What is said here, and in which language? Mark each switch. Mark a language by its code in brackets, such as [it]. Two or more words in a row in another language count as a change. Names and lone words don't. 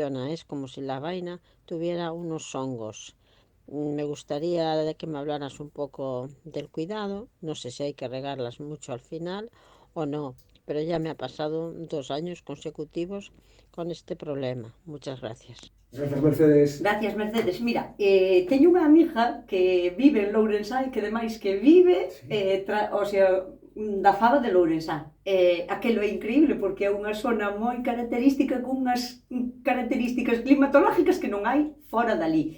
[es] Es como si la vaina tuviera unos hongos. Me gustaría de que me hablaras un poco del cuidado. No sé si hay que regarlas mucho al final o no, pero ya me ha pasado 2 años consecutivos con este problema. Muchas gracias. [gl] Grazas, Mercedes. [es] Gracias, Mercedes. [gl] Mira, teño unha amiga que vive en Lourensán, que ademais que vive, [es] o sea, [gl] da fava de Lourensán. Aquelo é increíble porque é unha zona moi característica con unhas características climatológicas que non hai fora dali.